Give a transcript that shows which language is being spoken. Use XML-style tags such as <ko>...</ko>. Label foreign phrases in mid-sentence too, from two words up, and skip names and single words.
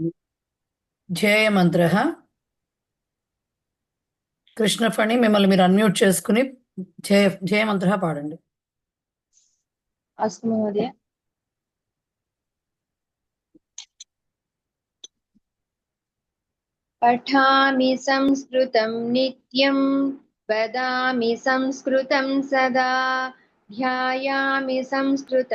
<te>జయ మంత్ర కృష్ణఫణి మిమ్మల్ని మీరు అన్మ్యూట్ చేసుకుని జయ మంత్ర పాడండి.</te> <sa>अस्तु महोदय। पठामि संस्कृतं नित्यं वदामि संस्कृतं सदा ध्यायामि संस्कृतं</sa>